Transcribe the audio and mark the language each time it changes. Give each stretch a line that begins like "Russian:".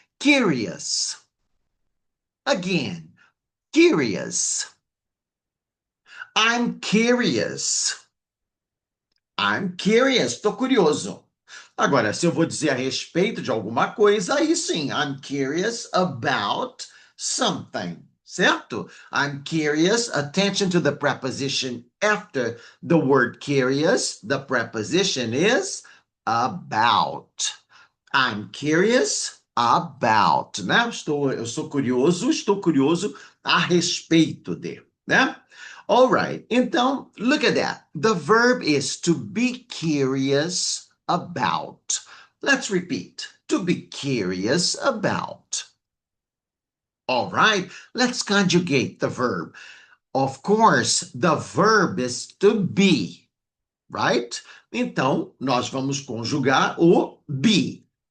English: Curious. Again, curious. I'm curious. I'm curious.
Portuguese: Estou curioso. Agora, se eu vou dizer a respeito de alguma coisa, aí sim,
English: I'm curious about something. Certo? I'm curious. Attention to the preposition after the word curious. The preposition is about. I'm curious about, né?
Portuguese: Eu sou curioso, estou curioso a respeito de, né?
English: All right. Então, look at that. The verb is to be curious about. Let's repeat. To be curious about. All right. Let's conjugate the verb. Of course, the verb is to be, right?
Portuguese: Então, nós vamos conjugar o be.